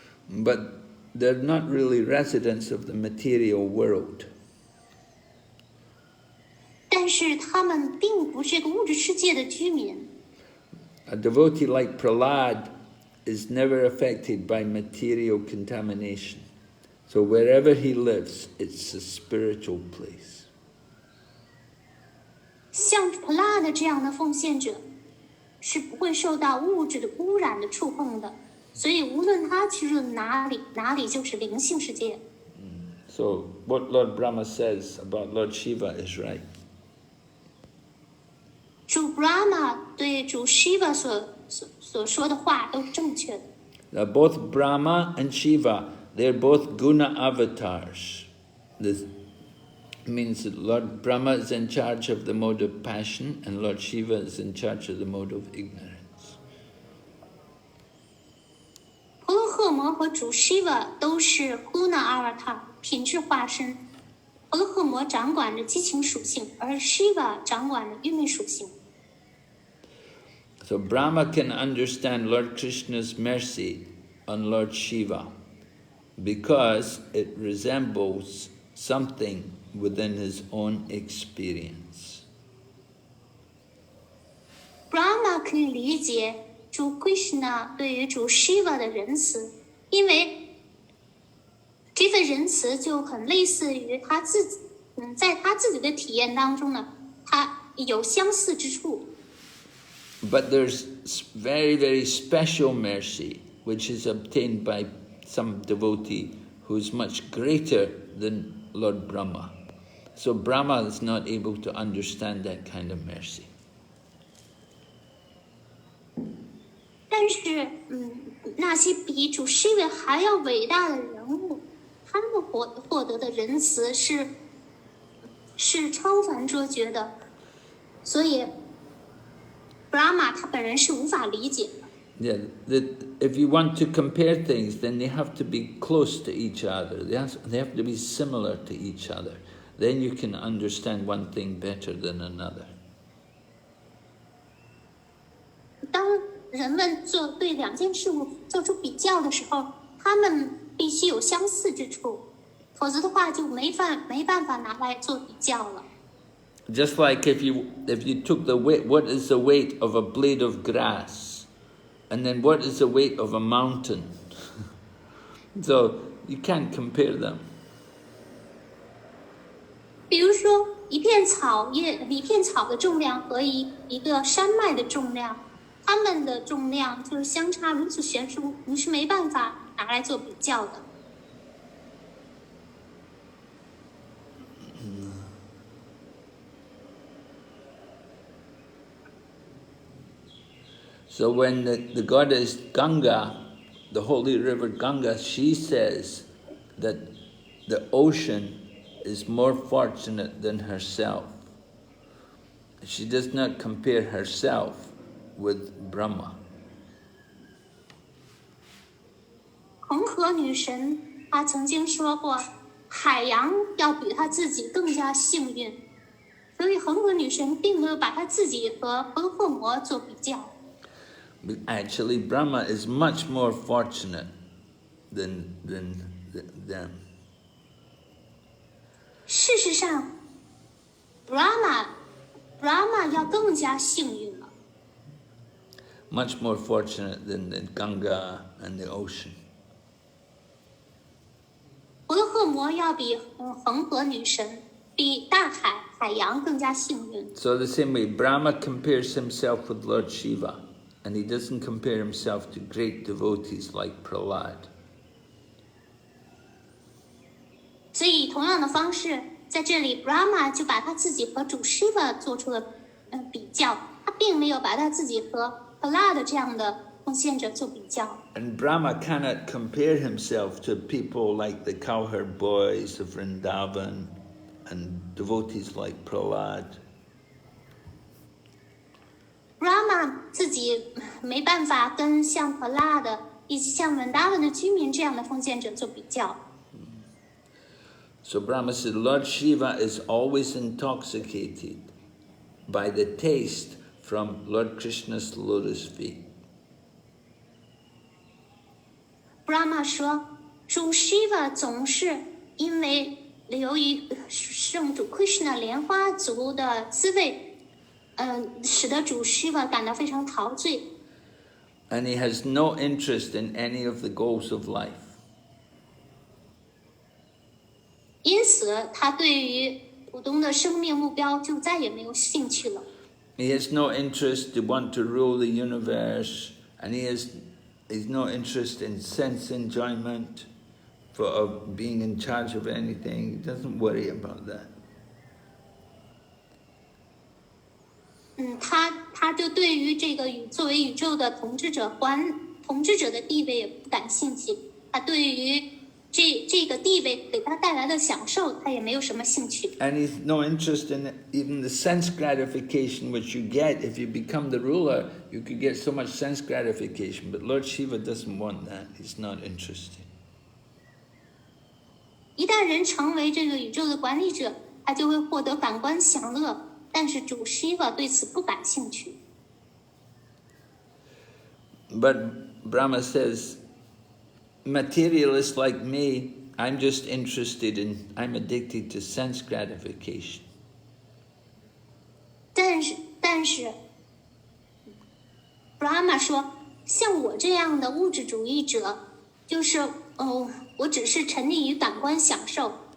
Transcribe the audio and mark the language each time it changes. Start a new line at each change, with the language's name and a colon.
English: But they're not really residents of the material world.
Chinese: 但是他们并不是这个物质世界的居民。
English: A devotee like Prahlad is never affected by material contamination. So wherever he lives, it's a spiritual place.
Chinese: 像 Brhad 这样的奉献者是不会受到物质的污染的触碰的，所以无论他去了哪里，哪里就是灵性世界。
English: So what Lord Brahma says about Lord Shiva is right.
Chinese: 主 Brahma 对主 Shiva 所说的话都是正确的。
English: Now both Brahma and Shiva, they're both guna avatars. This means that Lord Brahma is in charge of the mode of passion and Lord Shiva is in charge of the mode of ignorance.
Chinese: 婆罗诃摩和主 Shiva 都是 Guna Avatar 品质化身。婆罗诃摩掌管着激情属性，而 Shiva 掌管着愚昧属性。
English: So Brahma can understand Lord Krishna's mercy on Lord Shiva because it resembles something within his own experience.
Chinese: Brahma 可以理解主 Krishna 对于主 Shiva 的仁慈，因为这份仁慈就很类似于他自己，在他自己的体验当中呢，他有相似之处。
English: But there's very, very special mercy, which is obtained by some devotee who is much greater than Lord Brahma. So Brahma is not able to understand that kind of mercy.
Chinese: 但是，那些比主 Shiva 还要伟大的人物，他们获得的仁慈是超凡卓绝的，所以 Brahma 他本人是无法理解的。
English: Yeah, if you want to compare things, then they have to be close to each other. They have to be similar to each other. Then you can understand one thing better than another.
Chinese: 当人们对两件事物做出比较的时候，他们必须有相似之处，否则的话就没办法拿来做比较了。
English: Just like if you took the weight, what is the weight of a blade of grass, and then what is the weight of a mountain? So you can't compare them.
Chinese: 比如说一片草的重量和一个山脉的重量，它们的重量就是相差如此悬殊，你是没办法拿来做比较的。
English: So when the goddess Ganga, the holy river Ganga, she says that the ocean is more fortunate than herself. She does not compare herself with Brahma.
Chinese: 恒河女神她曾经说过，海洋要比她自己更加幸运，所以恒河女神并没有把她自己和婆罗诃摩做比较。
English: But actually, Brahma is much more fortunate than them.
Chinese: 事实上 Brahma 要更加幸运了。
English: Much more fortunate than Ganga and the ocean.
Chinese: 婆罗诃摩要比恒河女神、比大海洋更加幸运。
English: So the same way, Brahma compares himself with Lord Shiva, and he doesn't compare himself to great devotees like Prahlad.
Chinese: 所以同样的方式，在这里 Brahma 就把他自己和主 Shiva 做出了比较，他并没有把他自己和 Prahlad 这样的奉献者做比较。
English: And Brahma cannot compare himself to people like the cowherd boys of Vrindavan and devotees like Prahlad.
Chinese: Brahma 自己没办法跟像 Prahlad 以及像 Vrindavan 的居民这样的奉献者做比较。
English: So Brahma said, Lord Shiva is always intoxicated. by the taste from Lord Krishna's lotus feet.
Chinese: Brahma 说，主 Shiva 总是因为由于圣主 Krishna 莲花足的滋味，使得主 Shiva 感到非常陶醉。
English: And he has no interest in any of the goals of life.
Chinese: 因此，他对于普通的生命目标就再也没有兴趣了。
English: He has no interest to want to rule the universe, and he has no interest in sense enjoyment, of being in charge of anything. He doesn't worry about that.
Chinese: 他就对于这个作为宇宙的统治者的地位也不感兴趣。他对于这个地位给他带来的享受，他也没有什么兴趣。
English: And he's no interest in even the sense gratification which you get if you become the ruler. You could get so much sense gratification, but Lord Shiva doesn't want that. He's not interested.
Chinese: 一旦人成为这个宇宙的管理者，他就会获得感官享乐，但是主 Shiva 对此不感兴趣。
English: But Brahma says, materialists like me, I'm addicted to sense gratification.
Chinese: 但是 Brahma 说，像我这样的物质主义者，就是我只是沉溺于感官享受。